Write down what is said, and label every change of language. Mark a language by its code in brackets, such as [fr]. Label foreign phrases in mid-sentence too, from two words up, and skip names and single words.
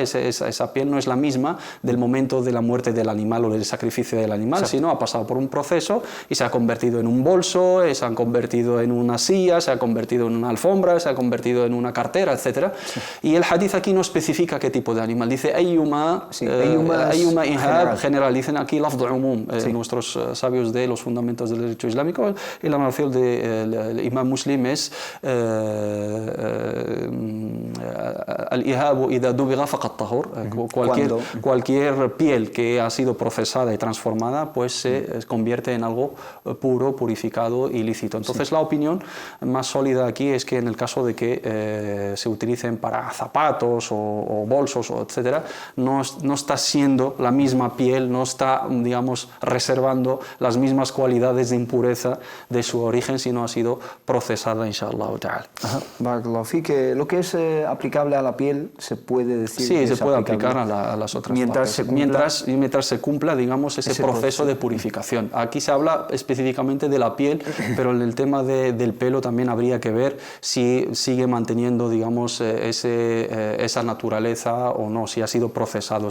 [es] Esa piel no es la misma del momento de la muerte del animal o del sacrificio del animal, sino ha pasado por un proceso y se ha convertido en un bolso, se ha convertido en una silla, se ha convertido en una alfombra, se ha convertido en una cartera, etc. Y el hadith aquí no especifica qué tipo de animal, dice [ar] أيما إهاب, [es] general, dicen aquí [ar] لفظ عموم, [es] nuestros sabios de los fundamentos fundamentos del derecho islámico, y la narración del Imam Muslim es [ar] الإهاب إذا دبغ فقد طهر, [es] cualquier piel que ha sido procesada y transformada pues se convierte en algo puro, purificado y lícito. Entonces la opinión más sólida aquí es que en el caso de que se utilicen para zapatos o bolsos, etcétera, no está siendo la misma piel, no está, digamos, reservando las mismas cualidades de impureza de su origen, sino ha sido procesada, [ar] إن شاء الله تعالى. بارك الله فيك, [es] que lo que es aplicable a la piel se puede decir. Sí, se puede aplicar a las otras partes. Mientras se cumpla, digamos, ese proceso de purificación. Aquí se habla específicamente de la piel, pero en el tema del pelo también habría que ver si sigue manteniendo, digamos, esa naturaleza o no, si ha sido procesado.